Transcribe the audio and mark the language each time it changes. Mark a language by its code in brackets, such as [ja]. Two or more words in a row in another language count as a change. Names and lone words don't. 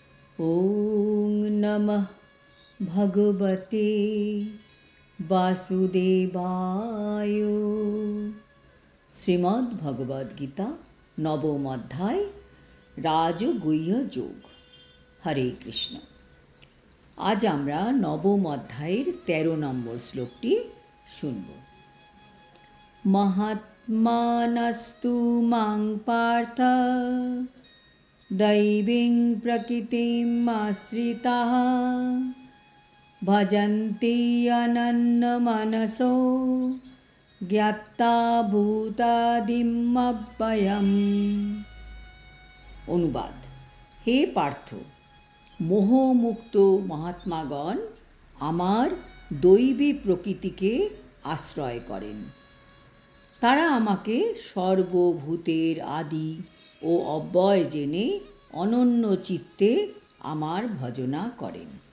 [sa] ॐ नमः भगवते वासुदेवाय। श्रीमद्भगवद्गीता नवम अध्याय राजगुह्य যোগ। हरे कृष्ण। [bn] आज আমরা নবম অধ্যায়ের 13 নম্বর শ্লোকটি শুনব। [sa] महात्मानस्तु मां पार्थ दैवीं प्रकृतिम् आश्रिताः भजन्ति अनन्यमनसो ज्ञात्वा भूतादिम् अव्ययम्। [bn] অনুবাদ। হে পার্থ, মোহমুক্ত মহাত্মাগণ আমার দৈবী প্রকৃতিকে আশ্রয় করেন। তারা আমাকে সর্বভূতের আদি ও অব্যয় জেনে অনন্য চিত্তে আমার ভজনা করেন।